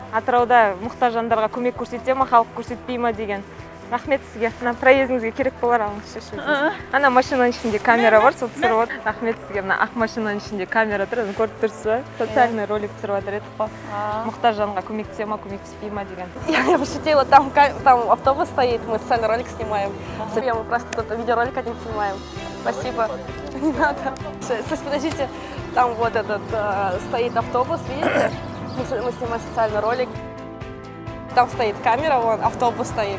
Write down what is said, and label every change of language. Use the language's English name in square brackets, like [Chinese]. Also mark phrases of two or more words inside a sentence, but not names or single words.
[Kazakh] Атырауда мұқтаж жандарға көмек көрсете ма, халық көрсетпей ма деген. Рахмет сізге. Мына проездіңізге керек болар, алыңызшы өзіңіз. Ана машинаның ішінде камера бар, сол түсіріп отыр. Рахмет сізге. Мына ақ машинаның ішінде камера тұр, оны көріп тұрсыз ба? [Russian] Социальный ролик [Kazakh] түсіріп жатыр едік қой. Мұқтаж жанға көмектесе ма, көмектеспей ма деген. [Russian] Я пошутила, там автобус стоит, мы социальный ролик снимаем. Мы просто тут видеоролик один снимаем. Спасибо. Не надо. Подождите, там вот этот стоит автобус, видите? Мы снимаем социальный ролик. Там стоит камера, вон, автобус стоит.